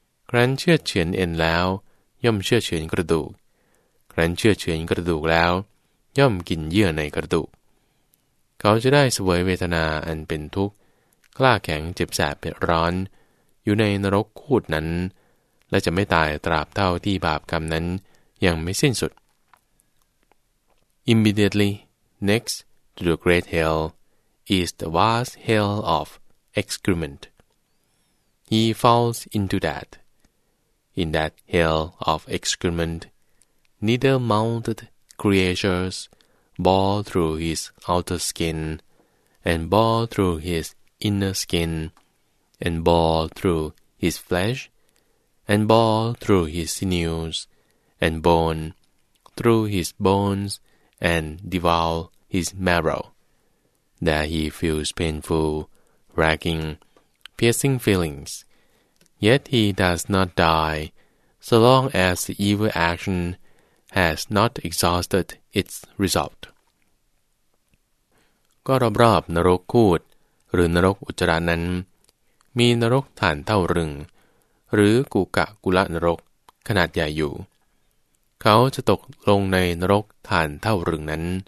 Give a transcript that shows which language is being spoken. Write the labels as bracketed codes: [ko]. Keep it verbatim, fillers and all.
[th] ครั้นเชือดเฉือนเอ็นแล้วย่อมเชือดเฉือนกระดูกครั้นเชือดเฉือนกระดูกแล้วย่อมกินเยื่อในกระดูกเขาจะได้เสวยเวทนาอันเป็นทุกข์กล้าแข็งเจ็บแสบเผ็ดร้อนอยู่ในนรกคูดนั้นและจะไม่ตายตราบเท่าที่บาปกรรมนั้นยังไม่สิ้นสุด [en] Immediately next to the great hell is the vast hell of excrement. He falls into that. In that hell of excrement, needle-mounted creatures bore through his outer skin, and bore through his inner skin, and bore through his flesh, and bore through his sinews, and bone, through his bones, and devour his marrow. There he feels painful, racking, piercing feelings. Yet he does not die, so long as the evil action has not exhausted its result. [th] ก็รอบๆนรกคูดหรือนรกอุจจาระนั้นมีนรกถ่านเท่ารึงหรือกุกะกุละนรกขนาดใหญ่อยู่เขาจะตกลงในนรกถ่านเท่ารึงนั้น